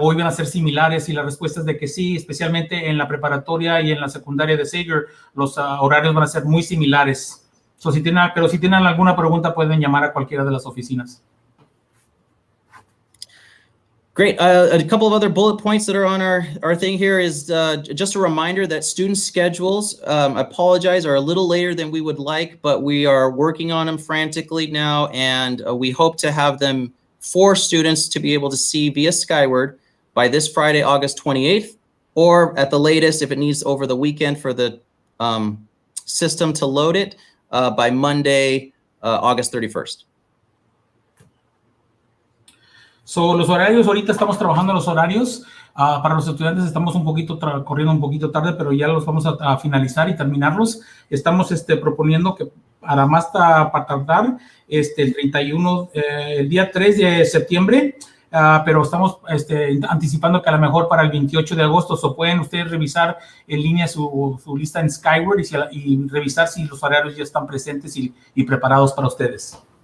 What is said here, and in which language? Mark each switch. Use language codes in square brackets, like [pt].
[es] O iban a ser similares y la respuesta es de que sí, especialmente en la preparatoria y en la secundaria de Sager, los horarios van a ser muy similares. So, pero si tienen alguna pregunta pueden llamar a cualquiera de las oficinas. [en] Great. A couple of other bullet points that are on our thing here is just a reminder that student schedules, I apologize, are a little later than we would like, but we are working on them frantically now, and we hope to have them for students to be able to see via Skyward by this Friday, August 28th, or at the latest, if it needs over the weekend for the system to load it, by Monday, August 31st. [es] So, los horarios, ahorita estamos trabajando los horarios. Para los estudiantes estamos corriendo un poquito tarde, pero ya los vamos a finalizar y terminarlos. Estamos proponiendo que para tardar el 31, el día 3 de septiembre, pero estamos anticipando que a lo mejor para el 28 de agosto, pueden ustedes revisar en línea su lista en Skyward y revisar si los horarios ya están presentes y preparados para ustedes.